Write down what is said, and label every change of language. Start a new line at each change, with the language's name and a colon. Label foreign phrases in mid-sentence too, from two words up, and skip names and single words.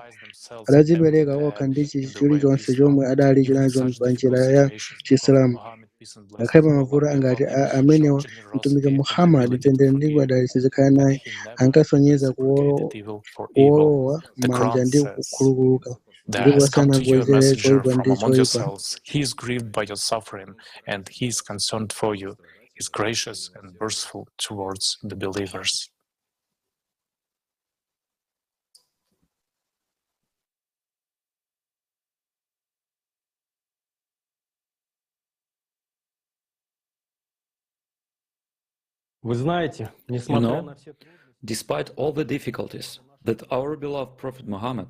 Nyanja: Adadzipereka okha ndi chilichonse chomwe adali nacho pa njira ya chisilamu. Ngakhale mavuto angati amenewa, mtumiki Muhammad, mtendere ndi madalitso zikhale naye, ankasonyeza kuwolowa manja ndi kukhululuka. Ndipo sanagwezere choyipa ndi choyipa.
English: He is grieved by your suffering, and he is concerned for you. He is gracious and merciful towards the believers. You know, despite all the difficulties that our beloved Prophet Muhammad,